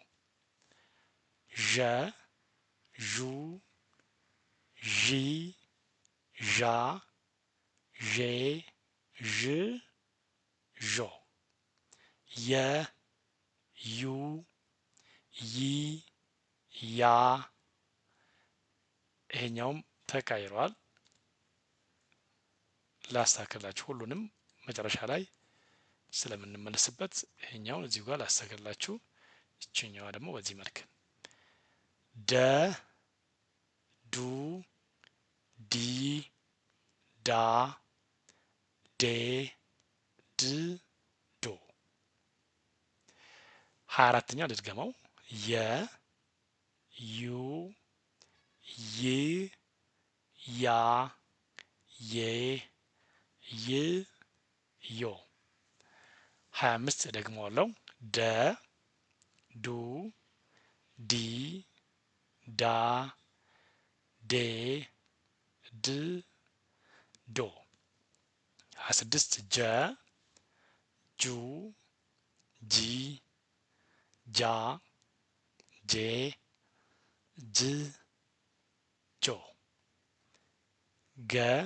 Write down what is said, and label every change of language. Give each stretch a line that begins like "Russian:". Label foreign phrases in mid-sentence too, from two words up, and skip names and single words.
Amharic: ዠ ዡ ዢ ዣ ዤ ዥ ዦ የ ዩ ይ ያ ይሄኛውም ተቀይሯል። ላስተካክላችሁ ሁሉንም መጨረሻ ላይ ስለምንመለስበት ይሄኛውን እዚሁ ጋር ላስተካክላችሁ። ይችኛዋ ደግሞ በዚህ መልክ ደ ዱ ዲ ዳ ዴ ድ ዶ 24ኛ ልድገመው የ ዩ ይ ያ ዬ ይ ዮ 25 ደግመዋለሁ ደ ዱ ዲ ዳ ዴ ድ ዶ 26 ጀ ጁ ጂ ጃ ጄ ጅ ጆ ገ